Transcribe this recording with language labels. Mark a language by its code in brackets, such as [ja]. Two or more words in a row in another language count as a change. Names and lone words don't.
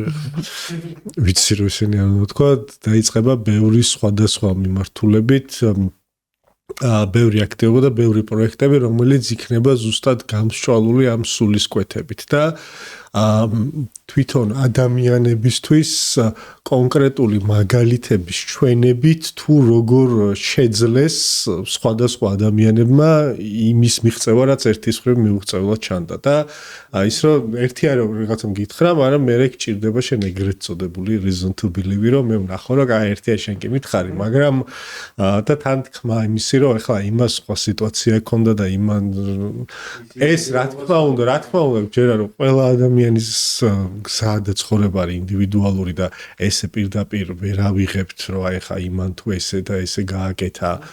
[ka] ვიცი რომ ისინი არ უნდა თქვა, დაიწყება ბევრი სხვადასხვა მიმართულებით ბევრი აქტივობა და ბევრი პროექტები, რომელიც იქნება ზუსტად გამსჭვალული ამ სულისკვეთებით და თვითონ ადამიანებისთვის კონკრეტული მაგალითების ჩვენებით თუ როგორ შეძლეს სხვადასხვა ადამიანებმა იმის მიღწევა, რაც ერთის მხრივ მიუღწევლად ჩანდა და ის რომ ერთი არის რომ რაღაცა მგითხრა, მაგრამ მე გჭირდება შენ ეგრეთ წოდებული [en] reason to believe [ka] რომ მე ვნახო რომ აი ერთია შენ კი მითხარი, მაგრამ და თან თქმა იმისი რომ ახლა იმას სხვა სიტუაცია ქონდა და იმან ეს რა თქმა უნდა ჯერა რომ ყველა ადამიანის გზა და ცხოვრება არის ინდივიდუალური და ესე პირდაპირ ვერ ავიღებთ რომ აი ხა იმან თუ ესე და ესე გააკეთა